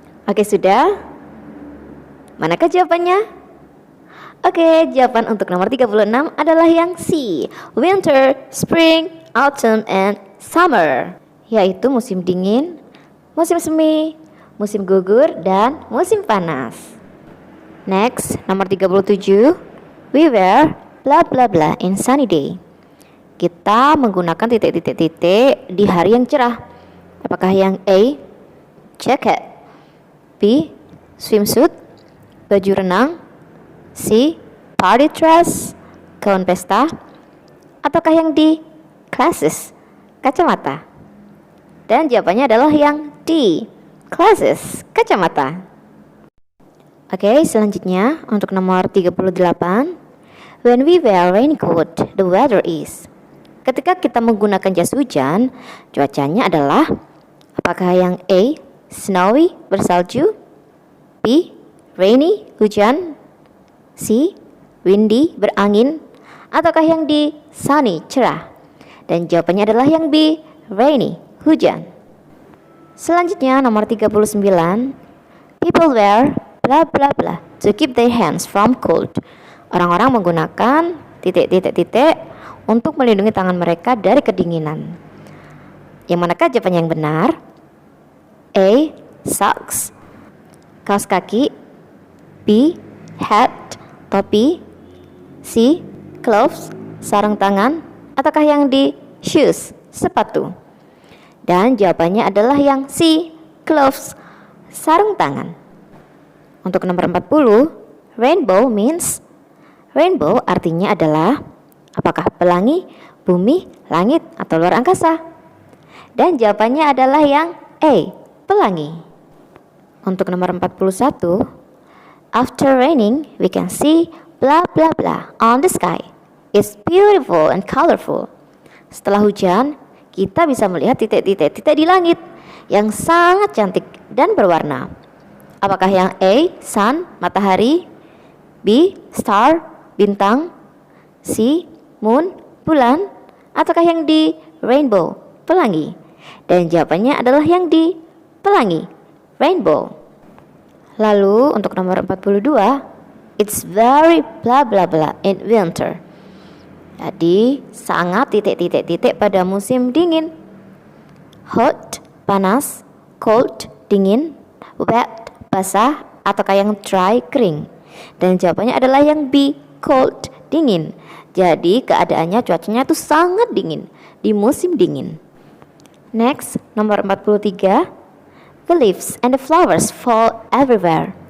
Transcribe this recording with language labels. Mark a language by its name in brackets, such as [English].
[Indonesian] Oke, sudah? Manakah jawabannya? Oke, jawaban untuk nomor 36 adalah yang C, [English] winter, spring, autumn, and summer, [Indonesian] yaitu musim dingin, musim semi, musim gugur, dan musim panas. [English] Next, nomor 37, we wear blah blah blah in sunny day. [Indonesian] Kita menggunakan titik-titik-titik di hari yang cerah. Apakah yang A, jacket, B, swimsuit, baju renang, C, party dress, gaun pesta, ataukah yang D, glasses, kacamata? Dan jawabannya adalah yang D, glasses, kacamata. Oke, selanjutnya untuk nomor 38, [English] when we wear raincoat, the weather is. [Indonesian] Ketika kita menggunakan jas hujan, cuacanya adalah, apakah yang A, snowy, bersalju, B, rainy, hujan, C, windy, berangin, ataukah yang D, sunny, cerah? Dan jawabannya adalah yang B, rainy, hujan. Selanjutnya nomor 39, [English] people wear blah blah blah to keep their hands from cold. [Indonesian] Orang-orang menggunakan titik-titik-titik untuk melindungi tangan mereka dari kedinginan. Yang manakah jawaban yang benar? A, socks, kaos kaki, B. Hat, topi. C. Gloves, sarung tangan. Ataukah yang D. Shoes, sepatu? Dan jawabannya adalah yang C. Gloves, sarung tangan. Untuk nomor 40, [English] rainbow means, [Indonesian] rainbow artinya adalah apakah pelangi, bumi, langit, atau luar angkasa? Dan jawabannya adalah yang A. Pelangi. Untuk nomor 41, [English] after raining we can see blah blah blah on the sky. It's beautiful and colorful. [Indonesian] Setelah hujan, kita bisa melihat titik-titik di langit yang sangat cantik dan berwarna. Apakah yang A. Sun, matahari, B. Star, bintang, C. Moon, bulan, ataukah yang D. Rainbow, pelangi? Dan jawabannya adalah yang D. Pelangi, rainbow. Lalu untuk nomor 42, [English] it's very blah blah blah in winter. [Indonesian] Jadi sangat titik-titik pada musim dingin. Hot, panas, cold, dingin, wet, basah, ataukah yang dry, kering? Dan jawabannya adalah yang B. Cold, dingin. Jadi keadaannya cuacanya itu sangat dingin di musim dingin. [English] Next, nomor 43, the leaves and the flowers fall everywhere.